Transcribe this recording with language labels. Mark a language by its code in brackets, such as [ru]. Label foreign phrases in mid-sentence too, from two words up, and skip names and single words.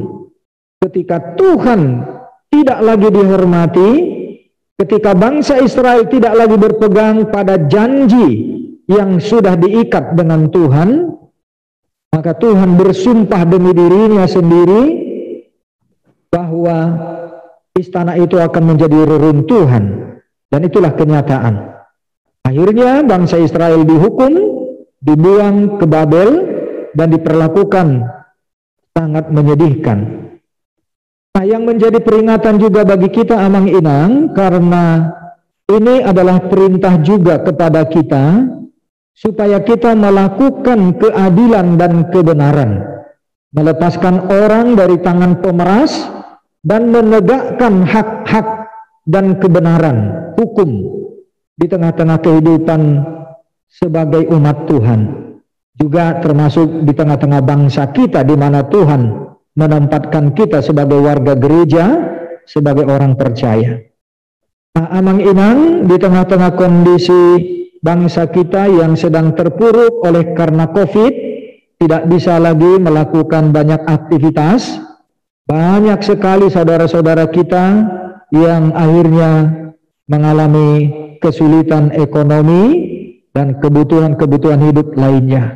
[id] Ketika Tuhan tidak lagi dihormati, ketika bangsa Israel tidak lagi berpegang pada janji yang sudah diikat dengan Tuhan, maka Tuhan bersumpah demi dirinya sendiri bahwa istana itu akan menjadi reruntuhan. Dan itulah kenyataan. Akhirnya bangsa Israel dihukum, dibuang ke Babel, dan diperlakukan sangat menyedihkan. Nah, yang menjadi peringatan juga bagi kita amang-inang, karena ini adalah perintah juga kepada kita, supaya kita melakukan keadilan dan kebenaran, melepaskan orang dari tangan pemeras, dan menegakkan hak-hak dan kebenaran hukum di tengah-tengah kehidupan sebagai umat Tuhan. Juga termasuk di tengah-tengah bangsa kita, di mana Tuhan menempatkan kita sebagai warga gereja, sebagai orang percaya. Nah, amang-inang, di tengah-tengah kondisi bangsa kita yang sedang terpuruk oleh karena COVID, tidak bisa lagi melakukan banyak aktivitas. Banyak sekali saudara-saudara kita yang akhirnya mengalami kesulitan ekonomi dan kebutuhan-kebutuhan hidup lainnya.